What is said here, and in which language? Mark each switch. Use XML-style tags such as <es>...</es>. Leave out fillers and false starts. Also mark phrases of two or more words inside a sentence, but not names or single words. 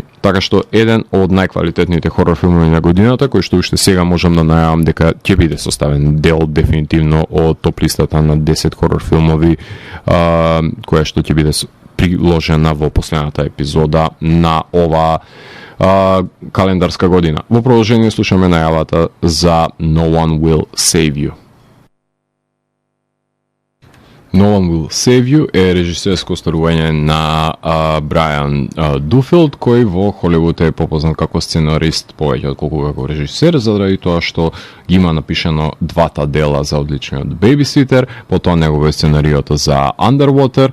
<mk>Така што еден од најквалитетните хорор филмови на годината, кој што уште сега можам да најавам дека ќе биде составен дел дефинитивно од топ листата на 10 хорор филмови, која што ќе биде приложена во последната епизода на ова календарска година. Во продолжение слушаме најавата за No One Will Save You. No One Will Save You е режисерско остварување на Брайан Дуфилд, кој во Холивуд е попознат како сценарист повеќе отколку како режисер, заради тоа што ги има напишано двата дела за одличниот Babysitter, потоа негово сценариото за Underwater,</mk>